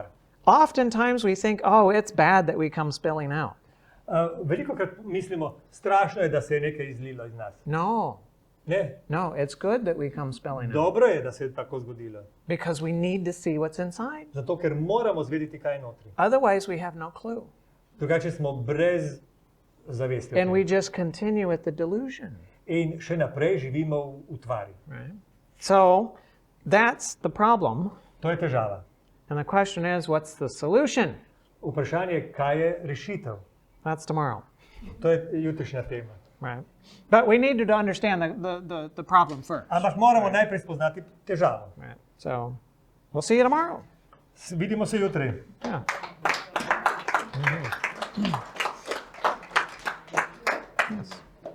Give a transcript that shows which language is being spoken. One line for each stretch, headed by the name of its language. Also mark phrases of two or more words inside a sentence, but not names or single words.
English: Oftentimes we think, oh, it's bad that we come spilling out.
Slovenian: Veliko krat mislimo, strašno je, da se je nekaj izlilo iz nas.
English: No,
Slovenian: Ne.
English: No, it's good that we come spelling out.
Slovenian: Dobro je, da se je tako zgodilo.
English: Because we need to see what's inside.
Slovenian: Zato, ker moramo zvedeti, kaj je notri.
English: Otherwise, we have no clue.
Slovenian: Drugače smo brez zavesti. o
English: And
Slovenian: tem.
English: we just continue with the delusion.
Slovenian: In še naprej živimo v utvari.
English: Right? So that's the problem.
Slovenian: To je težava.
English: And the question is, what's the solution?
Slovenian: Vprašanje je, kaj je rešitev.
English: That's tomorrow.
Slovenian: To je jutrišnja tema.
English: Right? But we need to understand the problem first.
Slovenian: Ampak moramo najprej spoznati težavo.
English: Right? So we'll see you tomorrow.
Slovenian: Vidimo se jutri.
English: Yeah. Yes.